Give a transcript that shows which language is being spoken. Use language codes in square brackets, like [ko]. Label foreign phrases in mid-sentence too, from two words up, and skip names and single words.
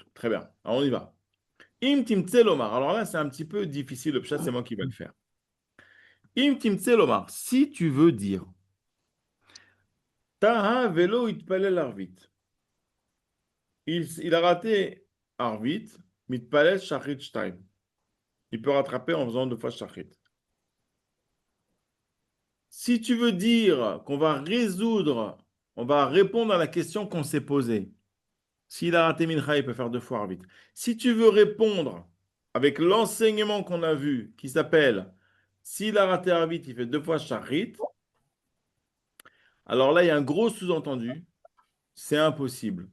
[fr] Très bien. Alors, on y va. [he] אם תמצא לומר. [fr] Alors là, c'est un petit peu difficile. Le pshat, c'est moi qui vais le faire. [he] אם תמצא לומר. [fr] Si tu veux dire, [he] טעה ולא התפלל ערבית. [fr] Il a raté [he] ערבית, מתפלל שחרית שתיים. [fr] Il peut rattraper en faisant deux fois shachrit. Si tu veux dire qu'on va résoudre, on va répondre à la question qu'on s'est posée. S'il a raté mincha, il peut faire deux fois arvit. Si tu veux répondre avec l'enseignement qu'on a vu, qui s'appelle s'il a raté arvit, il fait deux fois shachrit, alors là, il y a un gros sous-entendu, c'est impossible.